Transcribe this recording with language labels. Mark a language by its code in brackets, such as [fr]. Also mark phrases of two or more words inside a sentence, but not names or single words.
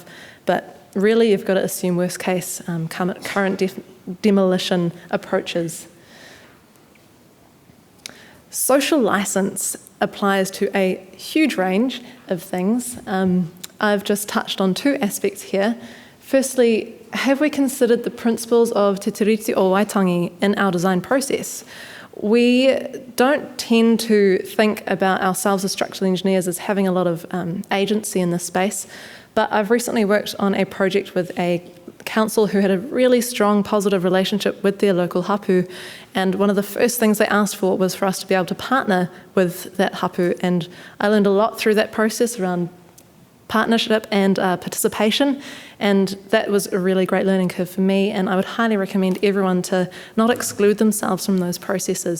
[en] But really, you've got to assume worst case current demolition approaches. Social license applies to a huge range of things. I've just touched on two aspects here. Firstly, have we considered the principles of te tiriti o waitangi in our design process? We don't tend to think about ourselves as structural engineers as having a lot of agency in this space, but I've recently worked on a project with a council who had a really strong positive relationship with their local hapu, and one of the first things they asked for was for us to be able to partner with that hapu, and I learned a lot through that process around partnership and participation, and that was a really great learning curve for me, and I would highly recommend everyone to not exclude themselves from those processes.